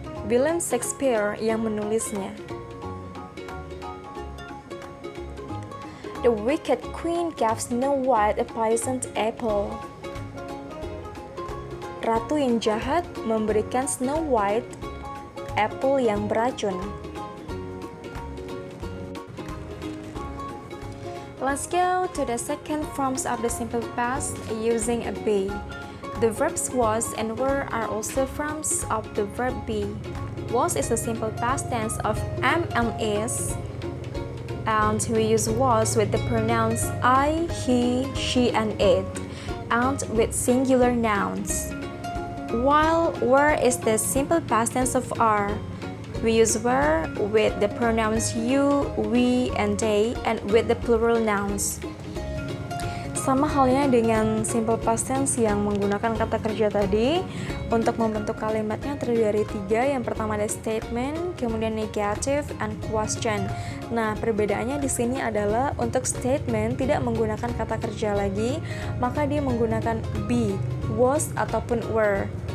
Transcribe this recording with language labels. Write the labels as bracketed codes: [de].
[id] William Shakespeare yang menulisnya. [en] The wicked queen gave Snow White a poisoned apple. [id] Ratu yang jahat memberikan Snow White apple yang beracun. [en] Let's go to the second forms of the simple past using a be. The verbs was and were are also forms of the verb be. Was is the simple past tense of am and is, and we use was with the pronouns I, he, she, and it, and with singular nouns. While were is the simple past tense of are. We use were with the pronouns you, we, and they, and with the plural nouns. [id] Sama halnya dengan simple past tense yang menggunakan kata kerja tadi, Untuk membentuk kalimatnya terdiri dari 3. Yang pertama ada statement, kemudian negative, and question. Nah, perbedaannya di sini adalah untuk statement tidak menggunakan kata kerja lagi, maka dia menggunakan be, was, ataupun were.